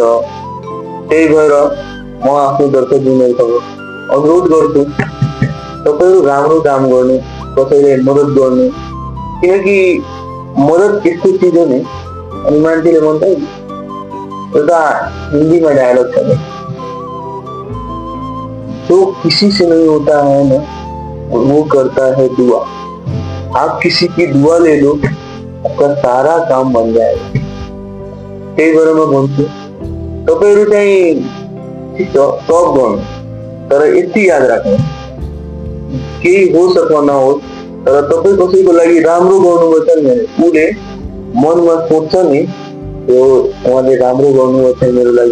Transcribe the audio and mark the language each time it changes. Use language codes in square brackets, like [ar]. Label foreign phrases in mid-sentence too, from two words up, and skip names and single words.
[ne] त्यही भएर म आफ्नो दर्शक दिनहरूको अनुरोध गर्छु तपाईँहरू राम्रो काम गर्नु, कसैलाई मद्दत गर्नु। किनकि मद्दत यस्तो चिज हो नि। अनि मान्छेले भन्छ एउटा हिन्दीमा डायलॉग छ, [hi] जो किसी से नहीं होता है ना वो करता है दुआ। आप किसी की दुआ ले लो आपका सारा काम बन जाएगा। [ne] त्यही भएर म भन्छु तपाईँहरू चाहिँ ठिक छ सब गर्नु, तर यति याद राख्नु केही होस् अथवा नहोस्, तर तपाईँ कसैको लागि राम्रो गर्नुभएको छ नि उसले मनमा सोच्छ नि यो उहाँले राम्रो गर्नुभएको छ मेरो लागि।